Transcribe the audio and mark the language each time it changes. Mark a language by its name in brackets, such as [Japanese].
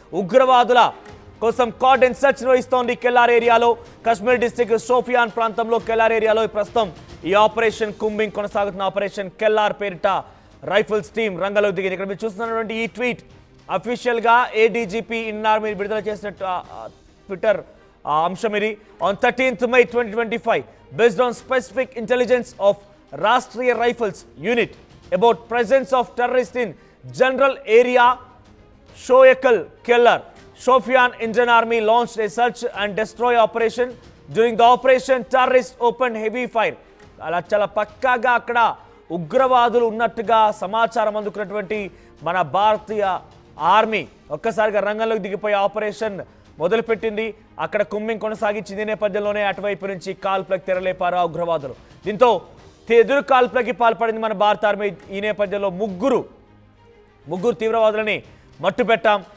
[Telugu] ఉగ్రవాదుల కోసం cordon search నిర్వహిస్తోంది కెల్లార్ ఏరియాలో. కశ్మీర్ డిస్టిక్ షోపియాన్ ప్రాంతంలో కెల్లార్ ఏరియాలో ప్రస్తుతం ఈ ఆపరేషన్ కుంబింగ్ కొనసాగుతున్న ఆపరేషన్ కెల్లార్ పేరిట రైఫిల్స్ టీం రంగంలోకి దిగింది. ఇక్కడ మీరు చూస్తున్నటువంటి ఈ ట్వీట్ అఫీషియల్ గా ఏడీజీపీ ఇన్ ఆర్మీ విడుదల చేసిన ట్విట్టర్ అంశం ఇది. [English] On 13th May 2025 based on specific intelligence of Rashtriya Rifles unit about presence of terrorists in general area Shoyakal Kellar, Shofian Indian Army launched a search and destroy operation. During the operation terrorists opened heavy fire. [Telugu] అలా చాలా పక్కాగా అక్కడ ఉగ్రవాదులు ఉన్నట్టుగా సమాచారం అందుకున్నటువంటి మన భారతీయ army ఒక్కసారిగా రంగంలోకి దిగిపోయి ఆపరేషన్ మొదలుపెట్టింది. అక్కడ కుంబింగ్ కొనసాగించింది. నేపథ్యంలోనే అటువైపు నుంచి కాల్పులకు తెరలేపారు ఆ ఉగ్రవాదులు. దీంతో ఎదురు కాల్పులకి పాల్పడింది మన భారత ఆర్మీ. ఈ నేపథ్యంలో ముగ్గురు తీవ్రవాదులని మట్టు పెట్టాం.